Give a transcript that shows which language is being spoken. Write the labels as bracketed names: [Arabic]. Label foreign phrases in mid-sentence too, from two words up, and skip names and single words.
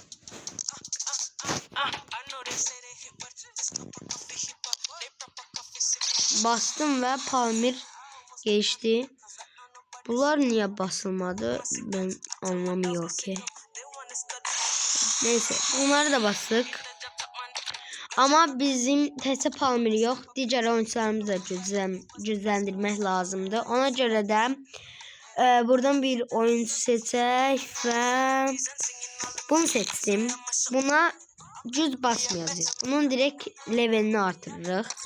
[Turkish] Bastım ve Palmer geçti. Bunlar niye basılmadı? Ben anlamıyorum ki. Neyse bunları da bastık. [Azerbaijani] Ama bizim təkcə Palmer yox, digər oyuncularımızı da gücləndirmək lazımdır. Ona görə də buradan bir oyuncu seçək və bunu seçdim. Buna güc basmayacağıq. Bunun direkt levelini artırırıq.